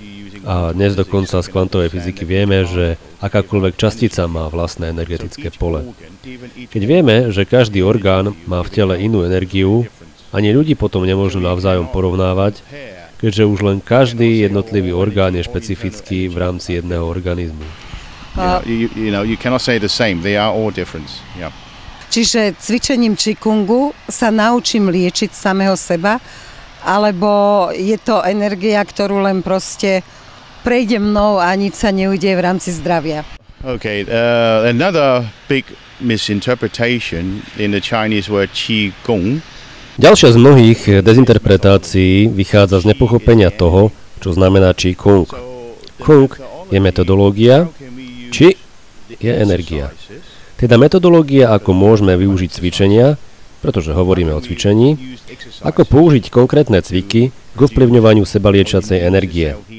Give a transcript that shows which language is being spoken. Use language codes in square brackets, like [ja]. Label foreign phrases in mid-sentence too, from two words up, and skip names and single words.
[sk] A dnes dokonca z kvantovej fyziky vieme, že akákoľvek častica má vlastné energetické pole. Keď vieme, že každý orgán má v tele inú energiu, ani ľudí potom nemôžu navzájom porovnávať, keďže už len každý jednotlivý orgán je špecifický v rámci jedného organizmu. [en] You cannot say the same. They are all different. Yeah. [sk] Čiže cvičením Qigongu sa naučím liečiť samého seba, alebo je to energia, ktorú len proste prejde mnou a nič sa neujde v rámci zdravia. [en] Okay, another big misinterpretation in the Chinese word Qigong. [sk] Ďalšia z mnohých dezinterpretácií vychádza z nepochopenia toho, čo znamená Qigong. Kung je metodológia, Qi je energia. Teda metodológia, ako môžeme využiť cvičenia, pretože hovoríme o cvičení, ako použiť konkrétne cviky k ovplyvňovaniu sebaliečacej energie.